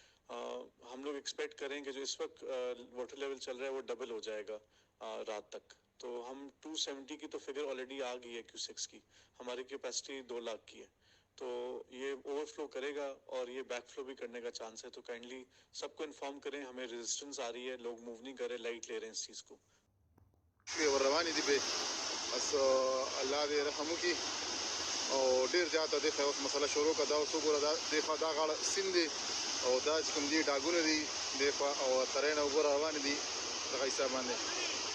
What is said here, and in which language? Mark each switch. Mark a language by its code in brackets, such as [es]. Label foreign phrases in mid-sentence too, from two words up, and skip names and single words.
[ur] ہم لوگ ایکسپیکٹ کریں کہ جو اس وقت [en] water level [ur] چل رہا ہے وہ ڈبل ہو جائے گا رات تک. تو ہم 270 کی تو [en] figure already [ur] آ گئی ہے کیوسیکس کی، ہماری کپیسٹی 2 لاکھ کی ہے، تو یہ اوورفلو کرے گا اور یہ بیک فلو بھی کرنے کا چانس ہے. تو کائنڈلی سب کو انفارم کریں، ہمیں ریزسٹنس آ رہی ہے، لوگ موو نہیں کر رہے، لائٹ لے رہے ہیں اس چیز کو. [ps] ورروانې دي به بس الله دې رحم وکړي او ډېر زیاته دغه اوس مسله شروع کړه. دا اوس وګوره دا خوا دا غاړه سیند دی او دا چې کوم دي ډاګونه دي د خوا او ترې نه وګوره روانې دي دغه حساب باندې